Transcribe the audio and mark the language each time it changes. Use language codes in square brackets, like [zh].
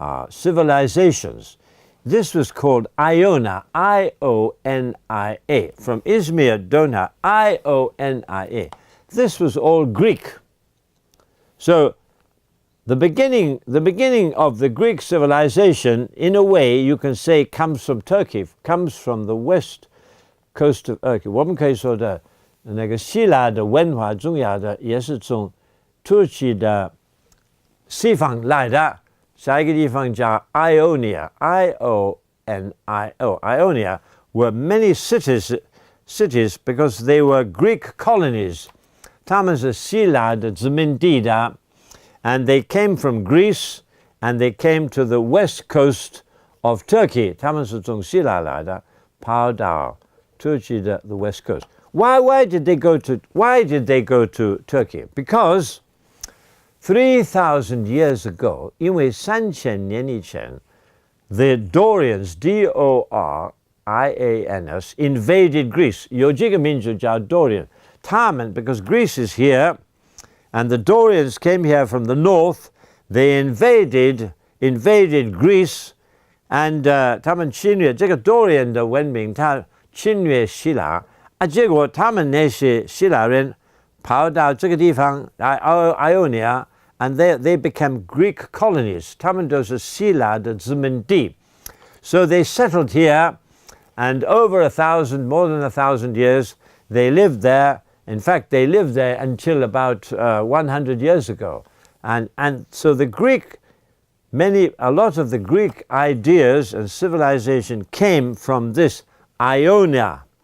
[en] civilizations. This was called Iona, I-O-N-I-A, from Izmir, Dona, I-O-N-I-A. This was all Greek. So the beginning of the Greek civilization, in a way, you can say, comes from Turkey, comes from the west coast of Turkey. [zh] 我们可以说的那个希腊的文化重要的也是从土耳其的西方来的。下一个地方叫 Ionia, I-O-N-I-O. [en] Ionia were many cities because they were Greek colonies. [zh] 他们是希腊的殖民地的。 [en] And they came from Greece, and they came to the west coast of Turkey. [zh] 他们是从希腊来的，跑到土耳其的 [en] the west coast. Why did they go to Turkey? Because 3,000 years ago, [zh] 因为3000年以前 [en] the Dorians, D-O-R-I-A-N-S, invaded Greece. [zh] 有这个民族叫 Dorian. 他们 [en] because Greece is here, and the Dorians came here from the north. They invaded Greece, and [zh] 他们侵略这个 Dorian 的文明，他侵略希腊啊，结果他们那些希腊人跑到这个地方 Ionia, [en] and they became Greek colonies. [zh] 他们都是希腊的殖民地。 [en] So they settled here, and over more than 1,000 years, they lived there. In fact, they lived there until about 100 years ago. And so a lot of the Greek ideas and civilization came from this Ionia.